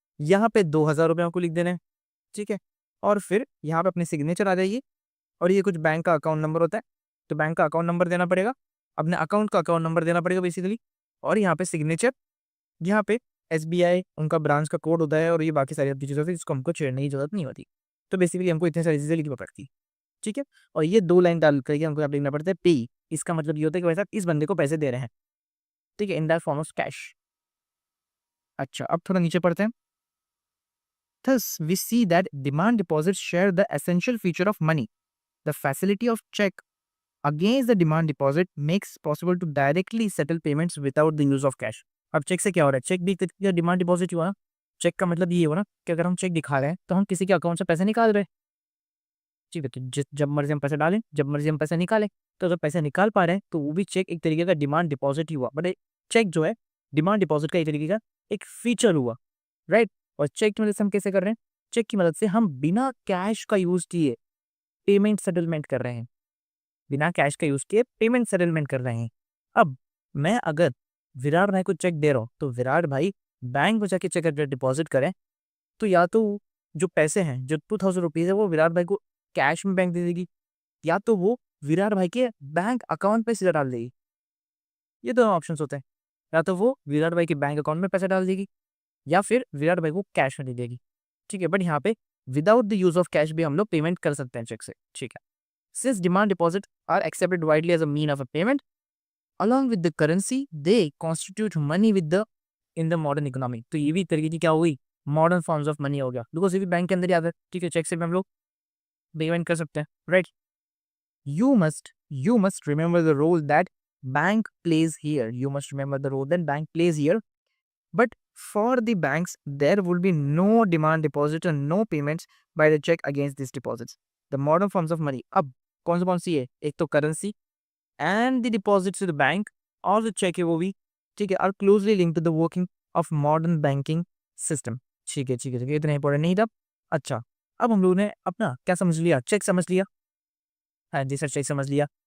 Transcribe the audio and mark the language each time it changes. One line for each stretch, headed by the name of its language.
Hindi: यहाँ पे 2,000 रुपये आपको लिख देने हैं, ठीक है। और फिर यहाँ पे अपनी सिग्नेचर आ जाइए, और ये कुछ बैंक का अकाउंट नंबर होता है, तो बैंक का अकाउंट नंबर देना पड़ेगा, अपने अकाउंट का अकाउंट नंबर देना पड़ेगा बेसिकली, और यहाँ पे सिग्नेचर, यहाँ पे एसबीआई उनका ब्रांच का कोड होता है, और ये बाकी सारी चीज़ें होती है जिसको हमको छेड़ने की जरूरत नहीं होती। तो बेसिकली हमको इतनी सारी चीज़ें लिखनी पड़ती है, ठीक है। और ये 2 लाइन डाल करके हमको यहाँ पे लिखना पड़ता है पे। इसका मतलब ये होता है कि भाई साहब इस बंदे को पैसे दे रहे हैं, ठीक है,
English: In the form of cash.
Hindi: अच्छा, अब थोड़ा नीचे पढ़ते हैं।
English: Thus, we see that demand deposits share the essential feature of money. The facility of check against the demand deposit makes possible to directly settle payments without the use of cash.
Hindi: अब check से क्या हो रहा है? Check भी demand deposit हुआ ना। Check का मतलब ये हुआ ना कि अगर हम चेक दिखा रहे हैं तो हम किसी के अकाउंट से पैसे निकाल रहे हैं, ठीक है। तो जब मर्जी हम पैसे डालें, जब मर्जी हम पैसे निकालें, तो जब पैसे निकाल पा रहे हैं तो वो भी चेक एक तरीके का डिमांड डिपॉजिट ही हुआ। बट चेक जो है डिमांड डिपॉजिट का एक तरीके का एक फीचर हुआ, राइट। और चेक की मदद से हम कैसे कर रहे हैं? चेक की मदद से हम बिना कैश का यूज किए पेमेंट सेटलमेंट कर रहे हैं, बिना कैश का यूज किए पेमेंट सेटलमेंट कर रहे हैं। अब मैं अगर विराट भाई को चेक दे रहा हूँ तो विराट भाई बैंक में जाके चेक अगर डिपॉजिट करें तो या तो जो पैसे हैं, जो 2,000 रुपीज है, वो विराट भाई को कैश में बैंक दे देगी, या तो वो विराट भाई के बैंक अकाउंट पे सीधा डाल देगी। ये दोनों ऑप्शन होते हैं, या तो वो विराट भाई के बैंक अकाउंट में पैसा डाल देगी या फिर विराट भाई को कैश में दे देगी, ठीक है। बट यहाँ पे
English: without the use of cash
Hindi: भी हम लोग पेमेंट कर सकते हैं चेक से, ठीक है।
English: Since demand deposits are accepted widely as a mean of a payment, along with the currency, they constitute money with the in the modern economy.
Hindi: तो ये भी तरीके की क्या हुई? मॉडर्न फॉर्म्स ऑफ मनी हो गया, बिकॉज ये भी बैंक के अंदर ही आता है, ठीक है। चेक से भी हम लोग पेमेंट कर सकते हैं, right.
English: You must remember the role that bank plays here. You must remember the role that bank plays here. But for the banks, there will be no demand deposit and no payments by the check against these deposits. The modern forms of money.
Hindi: अब कौन सी है? एक तो
English: currency and the deposit to the bank,
Hindi: और जो check है वो भी, ठीक है,
English: are closely link to the working of modern banking system,
Hindi: ठीक है, ठीक है, ठीक है। इतना इंपॉर्टेंट नहीं था। अच्छा, अब हम लोगों ने अपना क्या समझ लिया? चेक समझ लिया, हाँ जी सर, चेक समझ लिया।